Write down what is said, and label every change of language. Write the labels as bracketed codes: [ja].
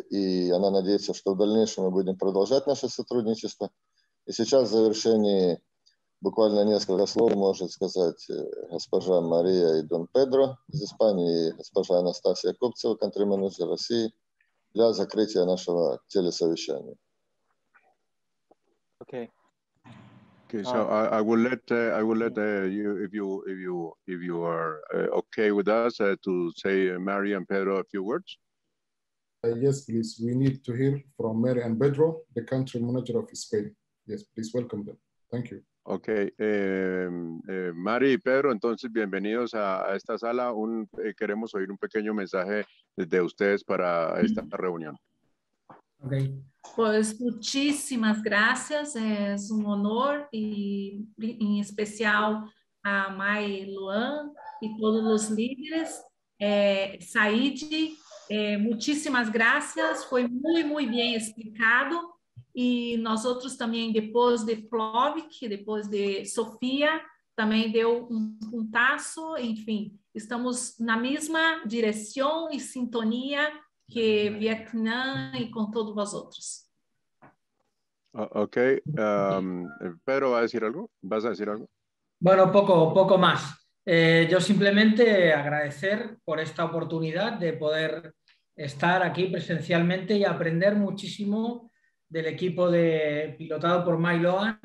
[ru] И она надеется, что в дальнейшем мы будем продолжать наше сотрудничество. И сейчас в завершении буквально несколько слов может сказать госпожа Мария и Дон Педро из Испании и госпожа Анастасия Копцева, country-менеджер России, для закрытия нашего телесовещания. [en] Okay. Okay, so I will let you, if you are okay with us, to say Mary and Pedro a few words. Yes, please. We need to hear from Mary and Pedro, the country manager of Spain. Yes, please welcome them. Thank you. [es] Okay, Mari y Pedro, entonces bienvenidos a esta sala. Queremos oír un pequeño mensaje de ustedes para esta reunión. Okay. Pues muchísimas gracias, es un honor y en especial a Mai Luan y todos los líderes. Said, muchísimas gracias, foi muy bien explicado. [pt] E nós outros também, depois de Plovik, depois de Sofia, também deu um passo, enfim, estamos na mesma direção e sintonia que Vietnã e com todos vós outros. [es] Ok, Pedro, ¿vas a decir algo? Bueno, poco más. Yo simplemente agradecer por esta oportunidad de poder estar aquí presencialmente y aprender muchísimo del equipo pilotado por Mai Loan.